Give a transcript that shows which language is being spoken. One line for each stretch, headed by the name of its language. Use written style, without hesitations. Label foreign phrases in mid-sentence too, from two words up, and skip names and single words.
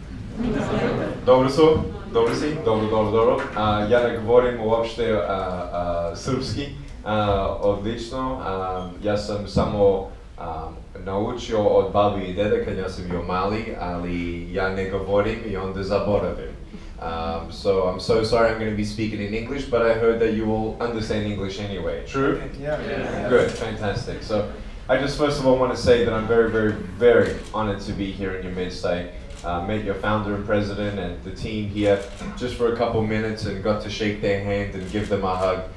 Serbian: Dobro su? Dobro si? Dobro. Ja ne govorim uopšte srpski, odlično. Ja sam samo naučio od babi i dede kad ja sam bio mali, ali ja ne govorim i onda zaboravim.
English: So I'm so sorry I'm going to be speaking in English, but I heard that you will understand English anyway. True? Yeah. Good, fantastic. So I just first of all want to say that I'm very honored to be here in your midst. I met your founder and president and the team here just for a couple minutes and got to shake their hand and give them a hug.